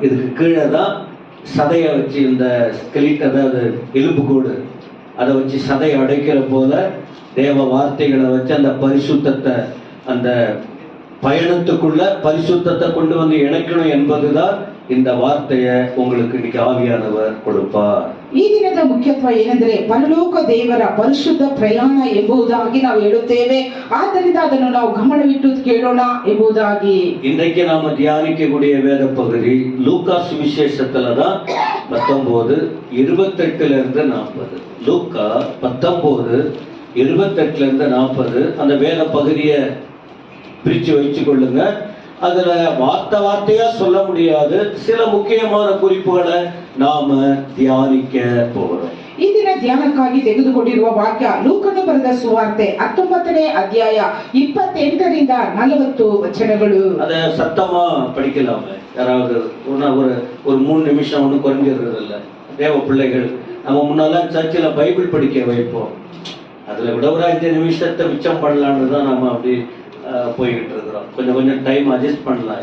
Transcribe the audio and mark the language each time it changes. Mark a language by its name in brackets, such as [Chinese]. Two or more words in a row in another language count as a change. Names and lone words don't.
[Tamil] இதுக்கு கீழே தான் சதையை வச்சு இந்த ஸ்கெலிட், அதாவது எலும்புக்கூடு, அதை வச்சு சதையை அடைக்கிற போல தேவ வார்த்தைகளை வச்சு அந்த பரிசுத்தத்தை, அந்த பயணத்துக்குள்ள பரிசுத்தத்தை கொண்டு வந்து இணைக்கணும் என்பதுதான் இந்த வார்த்தையை உங்களுக்கு இன்னைக்கு ಆವಿಯಾನவர் கொடுப்பார். [Kannada] ಈ ದಿನದ ಮುಖ್ಯತ್ವ ಏನೆಂದರೆ ಪರಲೋಕ ದೇವರ ಪರಿಶುದ್ಧ ಪ್ರಯಾಣ ಎಂಬುದಾಗಿ ನಾವು ಹೇಳುತ್ತೇವೆ. ಆದ್ದರಿಂದ ಅದನ್ನು ನಾವು ಗಮನವಿಟ್ಟು ಕೇಳೋಣ ಎಂಬುದಾಗಿ. [Tamil] இன்றைக்கு நாம தியானிக்கக்கூடிய வேத பகுதி லூக்கா சுவிசேஷத்துல தான் 19:28 இருந்து 40. லூக்கா 19:28 இருந்து 40 அந்த வேத பகுதியை பிரிச்சு வச்சு கொள்ளுங்க. அதுல வார்த்தையா சொல்ல முடியாது, சில முக்கியமான குறிப்புகளை நாம தியானிக்க போகிறோம். [Kannada] ಈ ದಿನ ಧ್ಯಾನಕ್ಕಾಗಿ ತೆಗೆದುಕೊಂಡಿರುವ ವಾಕ್ಯ ಲೂಕನು ಬರೆದ ಸುವಾರ್ತೆ 19ನೇ ಅಧ್ಯಾಯ 28ರಿಂದ 40 ವಚನಗಳು. [Tamil] அத சத்தமா படிக்கலாமே யாராவது? ஒரு 3 நிமிஷம் ஒன்றும் குறைஞ்சிடுறது இல்லை. தேவ பிள்ளைகள் நம்ம முன்னால சர்ச்சில் பைபிள் படிக்க வைப்போம். அதுல விட ஒரு 5 நிமிஷத்தை மிச்சம் பண்ணலான்னு தான் நம்ம அப்படி போய்கிட்டு இருக்கிறோம். கொஞ்சம் [English] time adjust [Tamil] பண்ணலாம்.